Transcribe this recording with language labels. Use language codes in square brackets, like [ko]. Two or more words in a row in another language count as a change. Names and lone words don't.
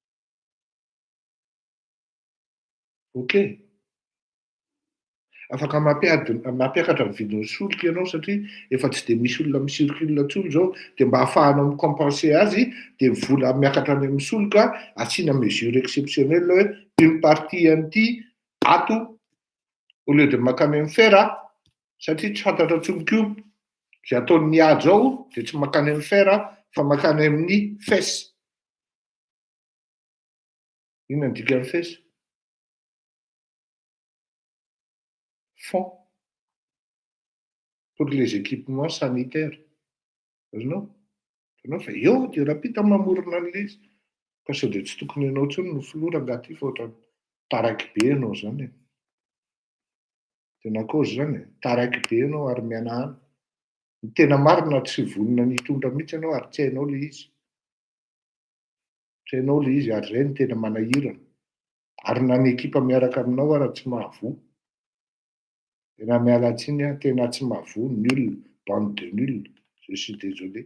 [mg] Ok. Afaka mampiakatra ny vidin'ny solika ianao satria efa tsy dia misy olona misirikilina intsony izao, dia mba hahafahanao micompenser azy, dia vola miakatra any amin'ny solika, asiana [fr] mesure exceptionnelle [mg] hoe [fr] une partie [mg] an'ity ato [fr] au lieu de [mg] makany amin'ny fer, satria tsy fantatra tsomiko io. Zay ataon'ny ady zao dia tsy makany amin'ny fer fa makany amin'ny fesse. Inona ny dikany fesa? [fr] Fond pour les équipements sanitaires. [mg] Azonao? Itanao fa eo dia rapita mamorona an'ilay izy. Ka sao dia tsy tokony ianao intsony no filora angaty fa ohatran'ny taraiky be ianao zany e. Tena cause zany e. Taraiky be ianao ary miana any. Ny tena marina tsy vonona nitondra mihitsy ianao ary tsy hainao ilay izy. Tsy hainao ilay izy ary izay no tena manahirana. Ary na ny ekipa miaraka aminao ary tsy mahavoa. Tena miala tsiny aho, tena tsy mahavoa, [fr] nul, bande de nul. Je suis désolé.